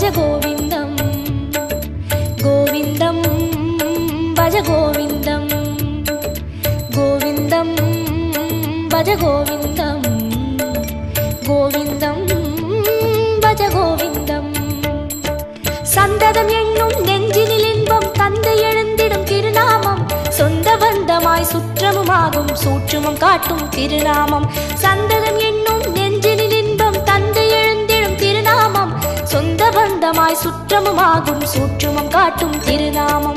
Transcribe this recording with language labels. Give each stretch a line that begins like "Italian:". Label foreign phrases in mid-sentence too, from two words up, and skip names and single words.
Sanskrit: गोविन्दं गोविन्दं भज गोविन्दं गोविन्दं भज गोविन्दं गोविन्दं भज गोविन्दम्
Tamil: சந்ததம் என்னும் நெஞ்சினில் இன்பம் தந்தை எழுந்திடும் திருநாமம் சொந்த பந்தமாய் சுற்றமுமாகும் சூற்றுமம் காட்டும் திருநாமம் சந்ததம் என்னும் நெஞ்சினில் இன்பம் தந்தை எழுந்திடும் திருநாமம் சொந்த பந்த சொந்தமாய் சுற்றமுமாகும் சூற்றுமம் காட்டும் திருநாமம்.